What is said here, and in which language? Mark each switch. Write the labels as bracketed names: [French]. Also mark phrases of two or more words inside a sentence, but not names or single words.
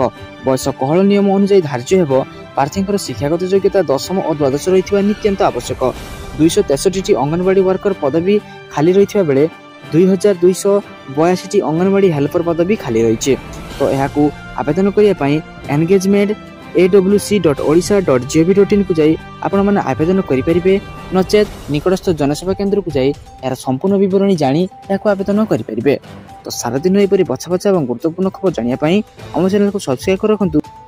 [Odia] ବୟସ କୋହଳ ନିୟମ ଅନୁଯାୟୀ ଧାର୍ଯ୍ୟ ହେବ। ପ୍ରାର୍ଥୀଙ୍କର ଶିକ୍ଷାଗତ ଯୋଗ୍ୟତା 10ମ ଓ ଦ୍ୱାଦଶ ରହିଥିବା ନିତ୍ୟାନ୍ତ ଆବଶ୍ୟକ। 263ଟି ଅଙ୍ଗନବାଡି ୱାର୍କର ପଦବୀ ଖାଲି ରହିଥିବା ବେଳେ 2,282ଟି ଅଙ୍ଗନବାଡି ହେଲ୍ପର ପଦବୀ ଖାଲି ରହିଛି। ତ ଏହାକୁ ଆବେଦନ କରିବା ପାଇଁ engagement.awc.odisha.gov.in କୁ ଯାଇ ଆପଣମାନେ ଆବେଦନ କରିପାରିବେ। ନଚେତ୍ ନିକଟସ୍ଥ ଜନସେବା କେନ୍ଦ୍ରକୁ ଯାଇ ଏହାର ସମ୍ପୂର୍ଣ୍ଣ ବିବରଣୀ ଜାଣି ଏହାକୁ ଆବେଦନ କରିପାରିବେ। ତ ସାରାଦିନ ଏପରି ବଛା ବଛା ଏବଂ ଗୁରୁତ୍ୱପୂର୍ଣ୍ଣ ଖବର ଜାଣିବା ପାଇଁ ଆମ ଚ୍ୟାନେଲକୁ ସବସ୍କ୍ରାଇବ୍ କରି ରଖନ୍ତୁ।